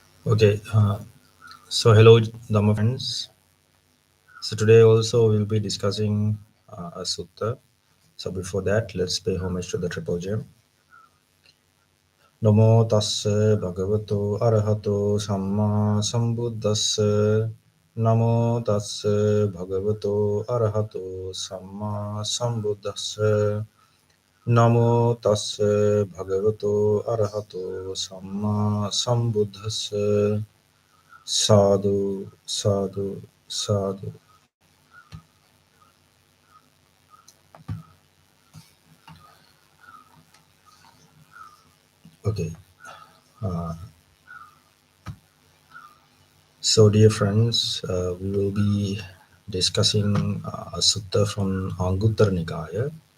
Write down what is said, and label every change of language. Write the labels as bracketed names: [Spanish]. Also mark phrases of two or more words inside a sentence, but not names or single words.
[English] Okay, so hello, Dhamma friends. So today also we'll be discussing a sutta. So before that, let's pay homage to the Triple Gem. [Pali] Namo tassa bhagavato arahato samma sambuddhassa. Namo tassa bhagavato arahato samma sambuddhassa. Namo tassa bhagavato arahato samma sambuddhassa. Sadhu, sadhu, sadhu. [English] Okay, so dear friends, we will be discussing a sutta from Anguttara Nikaya.